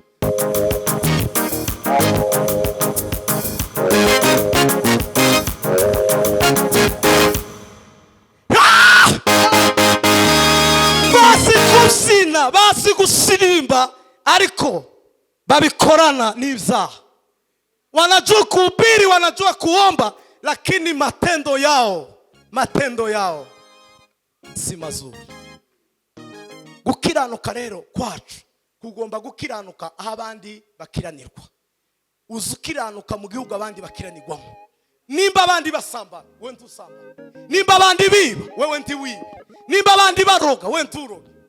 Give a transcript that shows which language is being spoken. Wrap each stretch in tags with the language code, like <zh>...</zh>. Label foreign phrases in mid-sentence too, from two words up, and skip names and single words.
<rw>Basi gusirimba, ariko babikorana n'ibyaha.</rw> <sw>Wanajua kuhubiri, wanajua kuomba, lakini matendo yao si mazuri.</sw> <rw>Gukiranuka rero kwacu kugomba gukiranuka aho abandi bakiranirwa.</rw> <rn>Uzukiranuka mu gihugu abandi bakiranirwamo. Nimba abandi basambana, wewe ntusambana. Nimba abandi biba, wewe ntiwiba. Nimba abandi baroga, wewe nturoga.</rn>